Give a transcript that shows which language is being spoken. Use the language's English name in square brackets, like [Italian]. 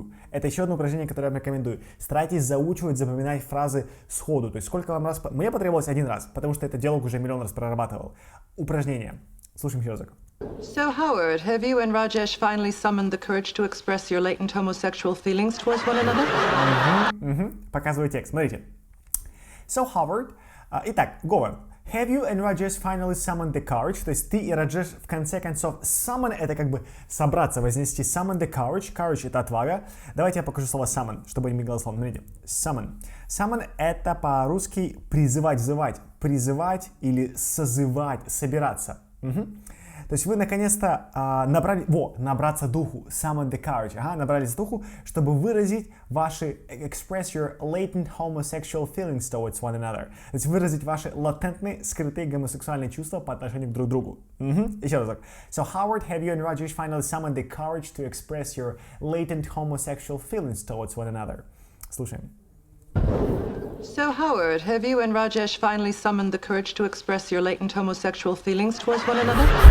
[Russian] Это еще одно упражнение, которое я вам рекомендую. Старайтесь заучивать, запоминать фразы сходу. То есть сколько вам раз... Мне потребовалось один раз, потому что этот диалог уже миллион раз прорабатывал. Упражнение. Слушаем еще разок. [English] So, Howard, have you and Rajesh finally summoned the courage to express your latent homosexual feelings towards one another? [Russian] Показываю текст. Смотрите. [English] So, Howard... [Russian] Итак, Говор. [English] Have you and Rajesh finally summoned the courage? [Russian] То есть ты и Раджеш в конце концов summon это как бы собраться, вознести. [English] Summon the courage. [Russian] Courage это отвага. Давайте я покажу слово summon, чтобы не голословно. Смотрите. Summon. Summon это по-русски призывать, взывать. Призывать или созывать, собираться. То есть вы наконец-то набраться духу, [English] summon the courage, [Russian] набрались духу, чтобы выразить ваши, [English] express your latent homosexual feelings towards one another. [Russian] То есть выразить ваши латентные, скрытые гомосексуальные чувства по отношению друг к другу. Еще разок. [English] So, Howard, have you and Rajesh finally summoned the courage to express your latent homosexual feelings towards one another? [Russian] Слушаем. [English] So, Howard, have you and Rajesh finally summoned the courage to express your latent homosexual feelings towards one another?